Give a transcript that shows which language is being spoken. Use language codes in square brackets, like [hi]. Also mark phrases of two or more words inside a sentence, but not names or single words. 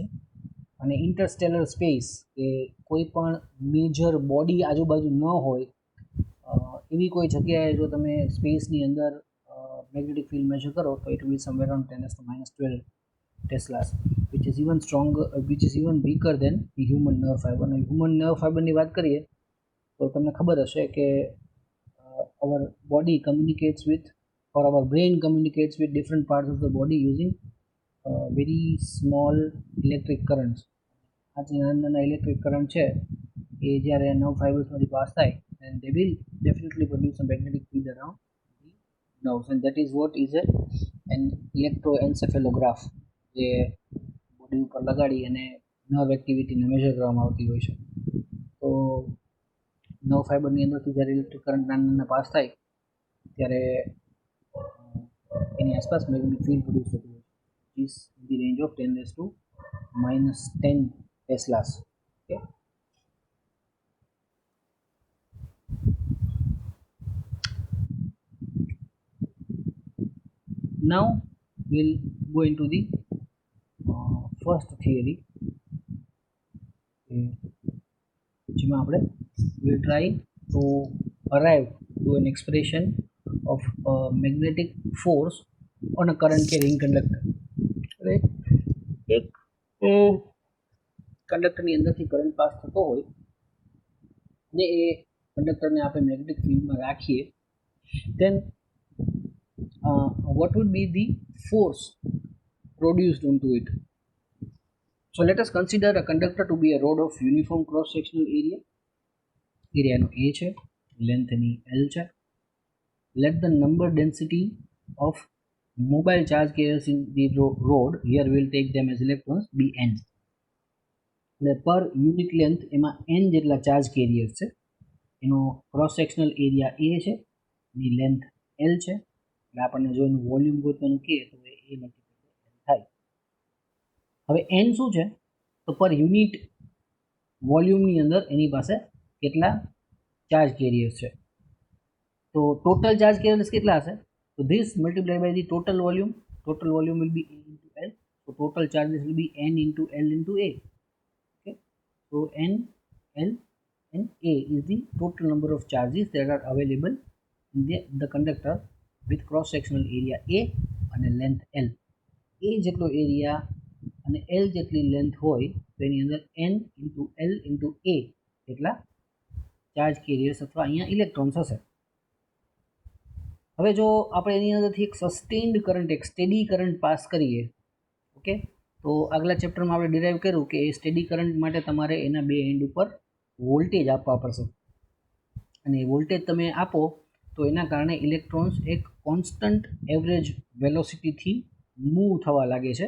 [gu] અને [en] interstellar space [gu] કે કોઈ પણ [en] major body [gu] આજુબાજુ ન હોય એવી કોઈ જગ્યાએ જો તમે સ્પેસની અંદર [en] magnetic field measure [gu] કરો તો [en] it will somewhere around 10⁻12 teslas, which is even stronger, which is even weaker than human nerve fiber. [gu] અને હ્યુમન નર્વ ફાઇબરની વાત કરીએ તો તમને ખબર હશે કે [en] our body communicates with, or our brain communicates with different parts of the body using very small electric currents. [gu] આ જે નાના ઇલેક્ટ્રિક કરંટ છે એ જ્યારે નર્વ ફાઇબર્સમાંથી પાસ થાય [en] and they will definitely produce a magnetic field around the nerves, and that is what is an electroencephalograph, [gu] જે બોડી ઉપર લગાડી અને નર્વ એક્ટિવિટીને મેજર કરવામાં આવતી હોય છે. તો નર્વ ફાઇબરની અંદરથી જ્યારે [en] electric current [gu] નાના પાસ થાય ત્યારે એની આસપાસ [en] magnetic field produce [gu] થતું હોય છે, [en] is in the range of 10⁻10 teslas. ઓકે, now we'll go into the first theory, [gu] જેમાં આપણે [en] we'll try to arrive to an expression of a magnetic force on a current carrying conductor. right? [gu] એક કંડક્ટરની અંદરથી કરંટ પાસ થતો હોય ને એ કંડક્ટરને આપણે મેગ્નેટિક ફિલ્ડમાં રાખીએ, [en] then what would be the force produced onto it? So let us consider a conductor to be a rod of uniform cross sectional area. [gu] એરિયાનો A છે, લેન્થની L છે. [en] Let the number density of mobile charge carriers in the rod, here we will take them as electrons, be n. [gu] એટલે [en] per unit length [gu] એમાં n જેટલા [en] charge carrier [gu] છે, એનો [en] cross sectional area [gu] A છે, એની લેન્થ L છે. એટલે આપણને જો એનું વોલ્યુમ ગોતવાનું કહે તો એ A મલ્ટીપ્લાય L થાય. હવે n શું છે તો પર યુનિટ વોલ્યુમની અંદર એની પાસે કેટલા [en] charge carriers [gu] છે. તો [en] total charge carriers [gu] કેટલા હશે તો [en] this multiply by the total volume will be A into L. So total charges will be n into L into A. Okay, so n, L and A is the total number of charges that are available in the conductor with cross sectional area A and length L. [gu] A જેટલો એરિયા અને L જેટલી લેન્થ હોય તો એની અંદર [en] n into L into A [gu] એટલા [en] charge carriers [gu] અથવા અહીંયા ઇલેક્ટ્રોન્સ હશે. હવે જો આપણે એની અંદરથી એક [en] sustained current, [gu] એક [en] steady current pass [gu] કરીએ, ઓકે, તો આગલા ચેપ્ટરમાં આપણે ડિરાઈવ કર્યું કે એ [en] steady current [gu] માટે તમારે એના બે એન્ડ ઉપર વોલ્ટેજ આપવા પડશે, અને વોલ્ટેજ તમે આપો તો એના કારણે ઇલેક્ટ્રોન્સ એક કોન્સ્ટન્ટ એવરેજ વેલોસિટીથી મૂવ થવા લાગે છે.